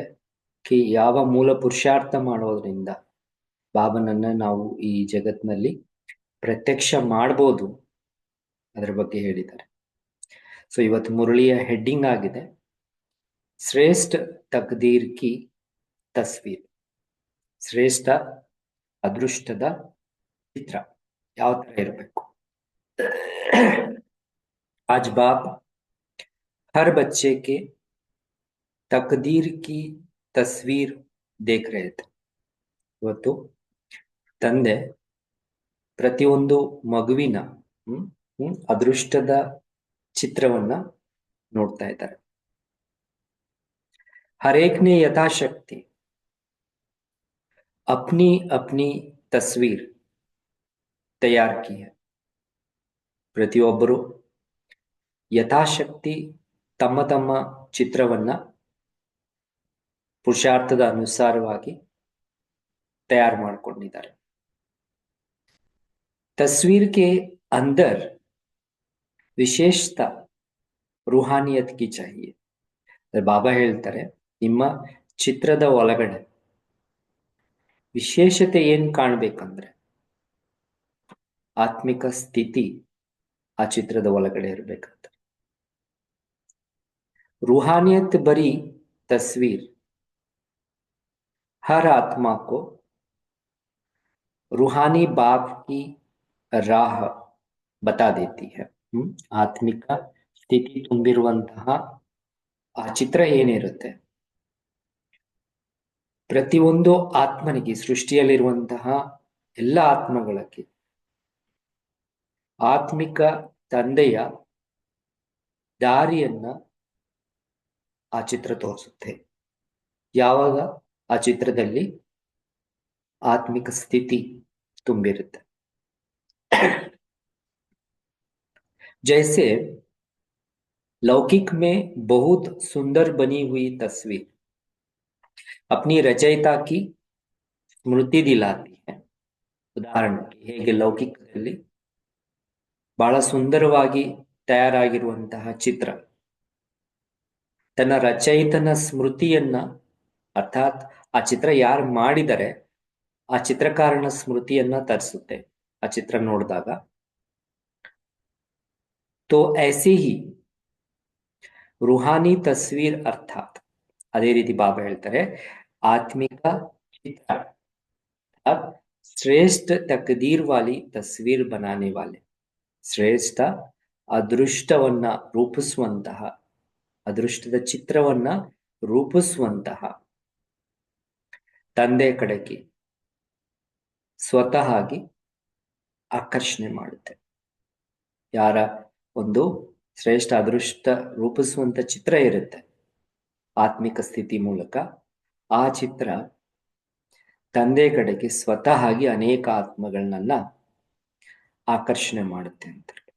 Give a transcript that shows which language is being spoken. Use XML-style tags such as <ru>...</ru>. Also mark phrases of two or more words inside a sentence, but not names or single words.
<kn>ಯಾವ ಮೂಲ ಪುರುಷಾರ್ಥ ಮಾಡೋದ್ರಿಂದ ಬಾಬನನ್ನ ನಾವು ಈ ಜಗತ್ತಿನಲ್ಲಿ ಪ್ರತ್ಯಕ್ಷ ಮಾಡ್ಬೋದು ಅದರ ಬಗ್ಗೆ ಹೇಳಿದ್ದಾರೆ. ಸೊ ಇವತ್ತು ಮುರಳಿಯ ಹೆಡ್ಡಿಂಗ್ ಆಗಿದೆ</kn> <hi>श्रेष्ठ तकदीर की तस्वीर.</hi> <kn>ಶ್ರೇಷ್ಠ ಅದೃಷ್ಟದ ಚಿತ್ರ ಯಾವ ತರ ಇರಬೇಕು.</kn> <hi>आज बाप हर बच्चे के तकदीर की तस्वीर देख रहे थे.</hi> <kn>ಇವತ್ತು ತಂದೆ ಪ್ರತಿಯೊಂದು ಮಗುವಿನ ಅದೃಷ್ಟದ ಚಿತ್ರವನ್ನ ನೋಡ್ತಾ ಇದ್ದಾರೆ.</kn> <hi>हर एक ने यथाशक्ति अपनी अपनी तस्वीर तैयार की है.</hi> <kn>ಪ್ರತಿಯೊಬ್ಬರು ಯಥಾಶಕ್ತಿ ತಮ್ಮ ತಮ್ಮ ಚಿತ್ರವನ್ನ ಪುರುಷಾರ್ಥದ ಅನುಸಾರವಾಗಿ तैयार ಮಾಡ್ಕೊಂಡಿದ್ದಾರೆ.</kn> <hi>तस्वीर के अंदर विशेषता रूहानियत की चाहिए.</hi> <kn>ಬಾಬಾ ಹೇಳ್ತಾರೆ ನಿಮ್ಮ ಚಿತ್ರದ ಒಳಗಡೆ ವಿಶೇಷತೆ ಏನ್ ಕಾಣ್ಬೇಕಂದ್ರೆ ಆತ್ಮಿಕ ಸ್ಥಿತಿ ಆ ಚಿತ್ರದ ಒಳಗಡೆ ಇರಬೇಕಂತ.</kn> <hi>रूहानियत भरी तस्वीर हर आत्मा को रूहानी बाप की राह बता देती है.</hi> <kn>ಆತ್ಮಿಕ ಸ್ಥಿತಿ ತುಂಬಿರುವಂತಹ ಆ ಚಿತ್ರ ಏನಿರುತ್ತೆ ಪ್ರತಿಯೊಂದು ಆತ್ಮನಿಗೆ ಸೃಷ್ಟಿಯಲ್ಲಿರುವಂತಹ ಎಲ್ಲ ಆತ್ಮಗಳಿಗೆ ಆತ್ಮಿಕ ತಂದೆಯ ದಾರಿಯನ್ನ ಆ ಚಿತ್ರ ತೋರಿಸುತ್ತೆ. ಯಾವಾಗ ಆ ಚಿತ್ರದಲ್ಲಿ ಆತ್ಮಿಕ ಸ್ಥಿತಿ ತುಂಬಿರುತ್ತೆ.</kn> <hi>जैसे लौकिक में बहुत सुंदर बनी हुई तस्वीर अपनी रचयिता की स्मृति दिलाती है.</hi> <kn>ಉದಾಹರಣೆ ಹೇಗೆ ಲೌಕಿಕದಲ್ಲಿ ಬಹಳ ಸುಂದರವಾಗಿ ತಯಾರಾಗಿರುವಂತಹ ಚಿತ್ರ ತನ್ನ ರಚಯಿತನ ಸ್ಮೃತಿಯನ್ನ ಅರ್ಥಾತ್ ಆ ಚಿತ್ರ ಯಾರು ಮಾಡಿದರೆ ಆ ಚಿತ್ರಕಾರನ ಸ್ಮೃತಿಯನ್ನ ತರಿಸುತ್ತೆ ಆ ಚಿತ್ರ ನೋಡಿದಾಗ.</kn> <hi>तो ऐसे ही रूहानी तस्वीर अर्थात</hi> <kn>ಅದೇ ರೀತಿ ಬಾಬಾ ಹೇಳ್ತಾರೆ ಆತ್ಮಿಕ ಚಿತ್ರ</kn> <hi>श्रेष्ठ तकदीर वाली तस्वीर बनाने वाले</hi> <kn>ಶ್ರೇಷ್ಠ ಅದೃಷ್ಟವನ್ನ ರೂಪಿಸುವಂತಹ ಅದೃಷ್ಟದ ಚಿತ್ರವನ್ನ ರೂಪಿಸುವಂತಹ ತಂದೆ ಕಡೆಗೆ ಸ್ವತಃ ಆಗಿ ಆಕರ್ಷಣೆ ಮಾಡುತ್ತೆ. ಯಾರ ಒಂದು ಶ್ರೇಷ್ಠ ಅದೃಷ್ಟ ರೂಪಿಸುವಂತ ಚಿತ್ರ ಇರುತ್ತೆ ಆತ್ಮಿಕ ಸ್ಥಿತಿ ಮೂಲಕ ಆ ಚಿತ್ರ ತಂದೆ ಕಡೆಗೆ ಸ್ವತಃ ಆಗಿ ಅನೇಕ ಆತ್ಮಗಳನ್ನೆಲ್ಲ ಆಕರ್ಷಣೆ ಮಾಡುತ್ತೆ ಅಂತ.</kn>